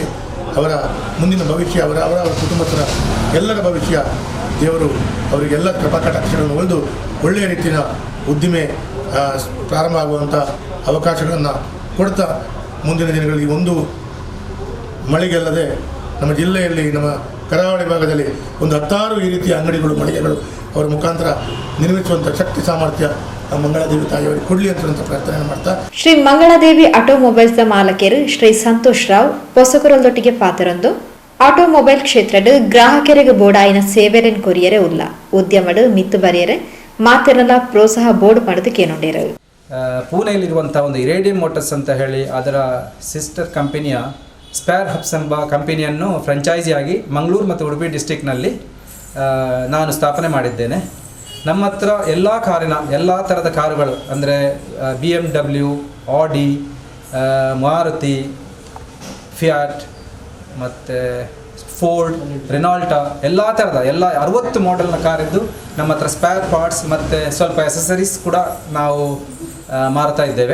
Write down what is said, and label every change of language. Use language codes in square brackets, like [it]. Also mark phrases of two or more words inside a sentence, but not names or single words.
[kn] ಅವರ ಮುಂದಿನ ಭವಿಷ್ಯ, ಅವರ ಕುಟುಂಬಸ್ಥರ ಎಲ್ಲರ ಭವಿಷ್ಯ ದೇವರು ಅವರಿಗೆಲ್ಲ ಕೃಪಾಕಟಾಕ್ಷಗಳನ್ನು ಒಲಿದು ಒಳ್ಳೆಯ ರೀತಿಯ ಉದ್ದಿಮೆ ಪ್ರಾರಂಭ ಆಗುವಂಥ ಅವಕಾಶಗಳನ್ನು ಕೊಡ್ತಾ ಮುಂದಿನ ದಿನಗಳಲ್ಲಿ ಒಂದು ಮಳಿಗೆಲ್ಲದೆ ನಮ್ಮ ಜಿಲ್ಲೆಯಲ್ಲಿ, ನಮ್ಮ ಕರಾವಳಿ ಭಾಗದಲ್ಲಿ ಒಂದು 16 ಈ ರೀತಿಯ ಅಂಗಡಿಗಳು, ಮಳಿಗೆಗಳು ಅವರ ಮುಖಾಂತರ ನಿರ್ಮಿಸುವಂಥ ಶಕ್ತಿ ಸಾಮರ್ಥ್ಯ ಆ ಮಂಗಳಾದೇವಿ ತಾಯಿಯವರಿಗೆ ಕೊಡಲಿ ಅಂತ ಪ್ರಾರ್ಥನೆ ಮಾಡ್ತಾ [tcy] ಶ್ರೀ ಮಂಗಳಾದೇವಿ ಆಟೋಮೊಬೈಲ್ಸ್ ಮಾಲಕರು ಶ್ರೀ ಸಂತೋಷ್ ರಾವ್ ಪೊಸಕುರಲ್ದೊಟ್ಟಿಗೆ ಪಾತ್ರರೊಂದು ಆಟೋಮೊಬೈಲ್ ಕ್ಷೇತ್ರದ ಗ್ರಾಹಕರಿಗೆ ಬೋಡಾಯಿನ ಸೇವೆಯನ್ನು ಕೊರಿಯರೆ ಉಲ್ಲ ಉದ್ಯಮಡು ಮಿತ್ತು ಬರೆಯರೆ ಮಾತಿರಲ್ಲ ಪ್ರೋತ್ಸಾಹ ಬೋರ್ಡ್ ಮಾಡೋದಕ್ಕೆ ಏನೊಂಡಿರು [kn] ಪೂನೆಯಲ್ಲಿರುವಂಥ ಒಂದು ಇರೇಡಿಯಂ ಮೋಟರ್ಸ್ ಅಂತ ಹೇಳಿ ಅದರ ಸಿಸ್ಟರ್ ಕಂಪನಿಯ ಸ್ಪೇರ್ ಹಬ್ಸ್ ಎಂಬ ಕಂಪನಿಯನ್ನು ಫ್ರಾಂಚೈಸಿಯಾಗಿ ಮಂಗಳೂರು ಮತ್ತು ಉಡುಪಿ ಡಿಸ್ಟಿಕ್ನಲ್ಲಿ ನಾನು ಸ್ಥಾಪನೆ ಮಾಡಿದ್ದೇನೆ. ನಮ್ಮ ಹತ್ರ ಎಲ್ಲ ಥರದ ಕಾರುಗಳು ಅಂದರೆ BMW, ಆಡಿ, ಮಾರುತಿ, ಫಿಯಾಟ್ ಮತ್ತು ಫೋರ್ಡ್, ರೆನಾಲ್ಟಾ ಎಲ್ಲ 60 ಮಾಡೆಲ್ನ ಕಾರಿದ್ದು ನಮ್ಮ ಹತ್ರ [en] spare parts [kn] ಮತ್ತು ಸ್ವಲ್ಪ ಎಸೆಸರೀಸ್ ಕೂಡ ನಾವು ಮಾರ್ತಾ ಇದ್ದೇವೆ.